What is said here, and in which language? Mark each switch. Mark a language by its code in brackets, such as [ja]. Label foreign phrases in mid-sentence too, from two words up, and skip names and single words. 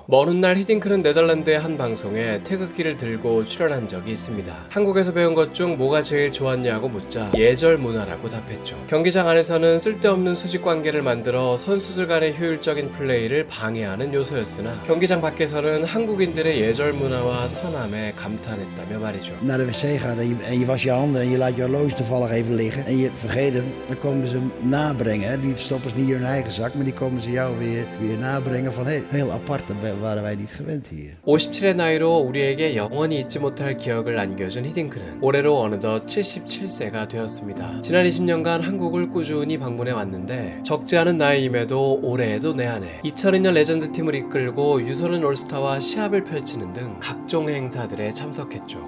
[ko] 먼 훗날 히딩크는 네덜란드의 한 방송에 태극기를 들고 출연한 적이 있습니다. 한국에서 배운 것 중 뭐가 제일 좋았냐고 묻자 예절 문화라고 답했죠. 경기장 경기장 안에서는 쓸데없는 수직 관계를 만들어 선수들 간의 효율적인 플레이를 방해하는 요소였으나 경기장 밖에서는 한국인들의 예절 문화와 선함에 감탄했다며 말이죠. [nl] Naar de wc gaat en je was je handen en je laat je horloge toevallig even liggen en je vergeet hem, dan komen ze hem nabrengen. Hè. Die stoppen ze niet in hun eigen zak, maar die komen ze jou weer nabrengen van heel apart, dat waren wij niet gewend hier. [ko] 57의 나이로 우리에게 영원히 잊지 못할 기억을 안겨준 히딩크는 올해로 어느덧 77세가 되었습니다. 지난 20년간 한국을 꾸준히 방문해 왔는데 적지 않은 나이임에도 올해에도 내 안에 2002년 레전드 팀을 이끌고 유소년 올스타와 시합을 펼치는 등 각종 행사들에 참석했죠.